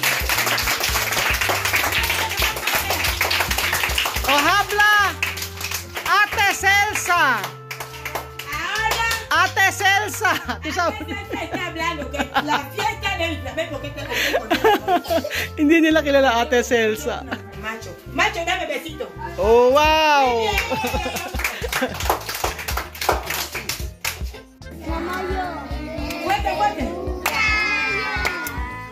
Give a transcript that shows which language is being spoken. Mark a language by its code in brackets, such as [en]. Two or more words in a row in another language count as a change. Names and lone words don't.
[es] Oh, habla. Ate Celsa. Ahora, Ate Celsa. ¿Tú sabes? está hablando que la fiesta del ¿ves por qué te lo estoy contando? [tl] Hindi nila kilala Ate Celsa. [es] Macho, macho, dame besito. [en] Oh, wow. [es] Fuerte, fuerte.